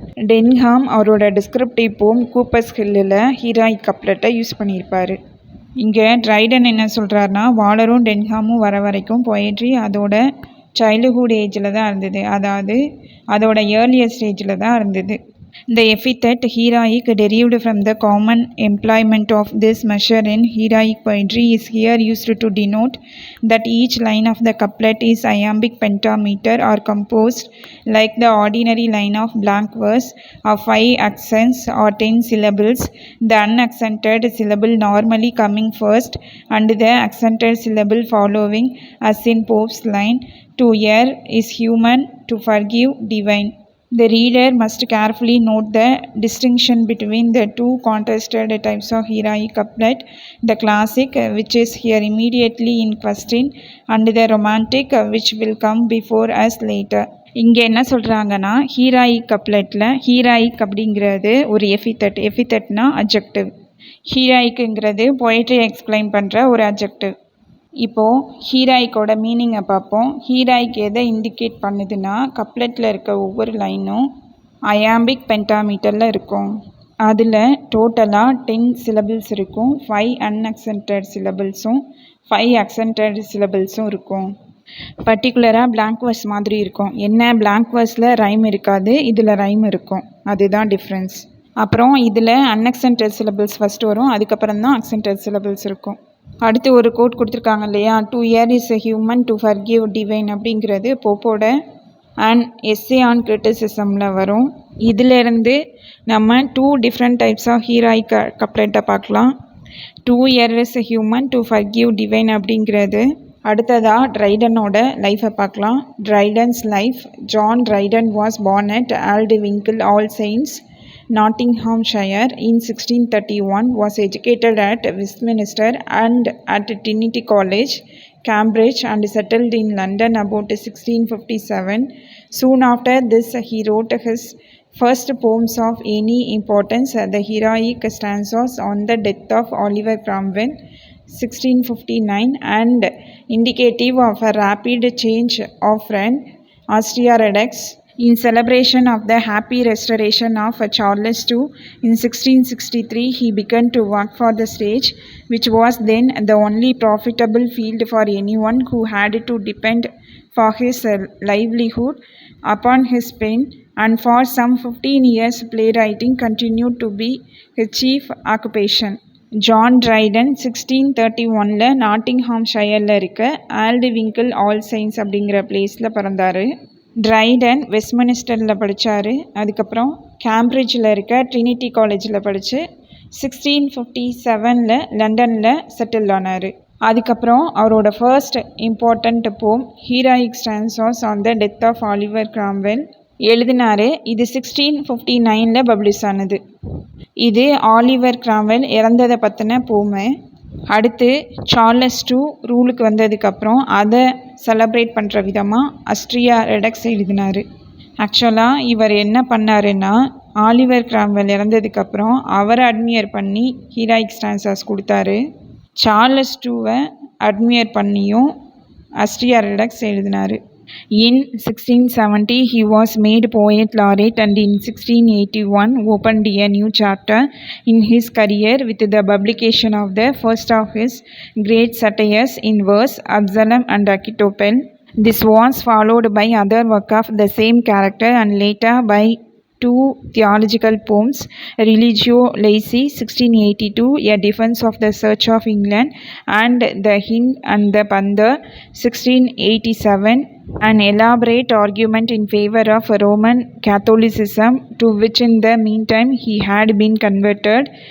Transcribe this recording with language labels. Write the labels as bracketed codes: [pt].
[ta] டென்ஹாம் அவரோட டிஸ்கிரிப்டிவ் போம் Coopers ஹில்லில் ஹீராயிக் கப்லெட்டை use பண்ணியிருப்பார். இங்கே ட்ரைடன் என்ன சொல்கிறாருன்னா, வாலரும் டென்ஹாமும் வர வரைக்கும் பொயட்ரி அதோட சைல்டுஹுட் ஏஜில் தான் இருந்தது, அதாவது அதோட ஏர்லியர் ஸ்டேஜில் தான் இருந்தது. [en] The epithet heroic derived from the common employment of this measure in heroic poetry is here used to denote that each line of the couplet is iambic pentameter or composed like the ordinary line of blank verse of 5 accents or 10 syllables, the unaccented syllable normally coming first and the accented syllable following, as in Pope's line, "To err is human, to forgive divine." The reader must carefully note the distinction between the two contrasted types of heroic couplet, the classic, which is here immediately in question, and the romantic, which will come before us later. [ta] இங்கே என்ன சொல்கிறாங்கன்னா, ஹீராயிக் கப்லெட்டில் ஹீராயிக் அப்படிங்கிறது ஒரு எஃபித்தட்னா adjective. ஹீராயிக்குங்கிறது poetry explain பண்ணுற ஒரு adjective. இப்போது ஹீராயிக்கோட மீனிங்கை பார்ப்போம். ஹீராயிக் எதை இண்டிகேட் பண்ணுதுன்னா, கப்லெட்டில் இருக்க ஒவ்வொரு லைனும் அயாம்பிக் பென்டாமீட்டரில் இருக்கும். அதில் டோட்டலாக 10 சிலபிள்ஸ் இருக்கும். 5 அன்அக்சென்டட் சிலபிள்ஸும் 5 அக்சென்டட் சிலபிள்ஸும் இருக்கும். பர்டிகுலராக பிளாங்க் வேர்ஸ் மாதிரி இருக்கும். என்ன, பிளாங்க் வேர்ஸில் ரைம் இருக்காது, இதில் ரைம் இருக்கும். அதுதான் டிஃப்ரென்ஸ். அப்புறம் இதில் அன்அக்சென்டட் சிலபிள்ஸ் ஃபஸ்ட்டு வரும், அதுக்கப்புறம் தான் அக்சென்டட் சிலபிள்ஸ் இருக்கும். அடுத்து ஒரு கோட் கொடுத்துருக்காங்க இல்லையா, [en] "To err is a human, to forgive divine." [ta] அப்படிங்கிறது போப்போட அண்ட் எஸ்ஸே ஆன் கிரிட்டிசிசமில் வரும். இதிலேருந்து நம்ம 2 டிஃப்ரெண்ட் டைப்ஸ் ஆஃப் ஹீராயிக் கப்லெட்டை பார்க்கலாம். [en] "To err is a human, to forgive divine" அப்படிங்கிறது. [ta] அடுத்ததாக ட்ரைடனோட லைஃப்பை பார்க்கலாம். ட்ரைடன்ஸ் life. [en] John Dryden was born at Aldwinkle, All Saints, Nottinghamshire in 1631, was educated at Westminster and at Trinity College, Cambridge, and settled in London about 1657. Soon after this he wrote his first poems of any importance, the heroic stanzas on the death of Oliver Cromwell, 1659, and indicative of a rapid change of friend Austria Redux. In celebration of the happy restoration of Charles II in 1663, he began to work for the stage, which was then the only profitable field for anyone who had to depend for his livelihood upon his pen, and for some 15 years playwriting continued to be his chief occupation. [ta] John Triton 1631 நாட்டிங்ஹாம்ஷயரில் இருக்க ஆல்ட்விங்கிள் all செயின்ட்ஸ் அப்படிங்கிற பிளேஸில் பிறந்தார். Triton வெஸ்ட்மினிஸ்டரில் படித்தார். அதுக்கப்புறம் கேம்பிரிட்ஜில் இருக்க Trinity காலேஜில் படித்து 1657 லண்டனில் செட்டில் ஆனார். அதுக்கப்புறம் அவரோட ஃபர்ஸ்ட் இம்பார்ட்டண்ட் போம் ஹீராயிக் stanzas on the death of Oliver Cromwell எழுதினார். இது 1659 பப்ளிஷ் ஆனது. இது ஆலிவர் கிராம்வெல் இறந்ததை பற்றின போமு. அடுத்து சார்லஸ் II ரூலுக்கு வந்ததுக்கப்புறம் அதை செலப்ரேட் பண்ணுற விதமாக ஆஸ்ட்ரியா ரெடக்ஸ் எழுதினார். ஆக்சுவலாக இவர் என்ன பண்ணாருன்னா, ஆலிவர் கிராம்வெல் இறந்ததுக்கப்புறம் அவரை அட்மியர் பண்ணி ஹீராயிக் ஸ்டான்சாஸ் கொடுத்தாரு. சார்லஸ் IIவை அட்மியர் பண்ணியும் ஆஸ்ட்ரியா ரெடக்ஸ் எழுதினார். [en] In 1670, he was made poet laureate, and in 1681 opened a new chapter in his career with the publication of the first of his great satires in verse, Absalom and Achitophel. This was followed by other work of the same character and later by two theological poems, Religio Laici 1682, a defense of the Church of England, and The Hind and the Panther 1687, an elaborate argument in favor of Roman Catholicism, to which in the meantime he had been converted.